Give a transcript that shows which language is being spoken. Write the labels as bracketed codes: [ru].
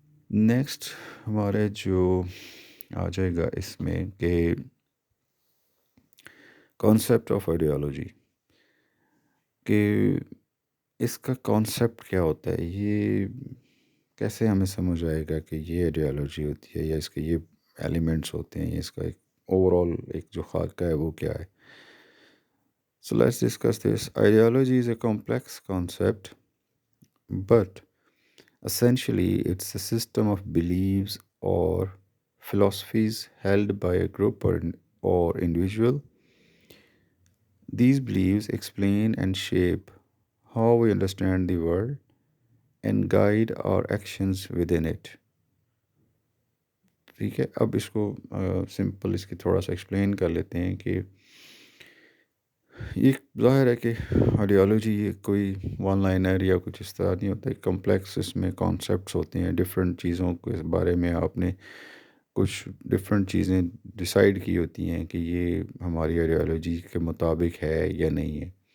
[ur] Next ہمارے جو آ جائے گا اس میں کہ کانسیپٹ آف آئیڈیالوجی، کہ اس کا کانسیپٹ کیا ہوتا ہے، یہ کیسے ہمیں سمجھ آئے گا کہ یہ آئیڈیالوجی ہوتی ہے یا اس کے یہ ایلیمنٹس ہوتے ہیں، یا اس کا ایک اوور آل ایک جو خاکہ ہے وہ کیا ہے. [en] So let's discuss this. Ideology is a complex concept, but essentially it's a system of beliefs or philosophies held by a group or individual. These beliefs explain and shape how we understand the world and guide our actions within it. [ur] ٹھیک ہے، اب اس کو simple اس کی تھوڑا سا explain کر لیتے ہیں کہ یہ ظاہر ہے کہ آئیڈیالوجی یہ کوئی ون لائنر یا کچھ اس طرح نہیں ہوتا ہے، کمپلیکس اس میں کانسیپٹس ہوتے ہیں، ڈفرینٹ چیزوں کے بارے میں آپ نے کچھ ڈفرینٹ چیزیں ڈیسائیڈ کی ہوتی ہیں کہ یہ ہماری آئیڈیالوجی کے مطابق ہے یا نہیں ہے.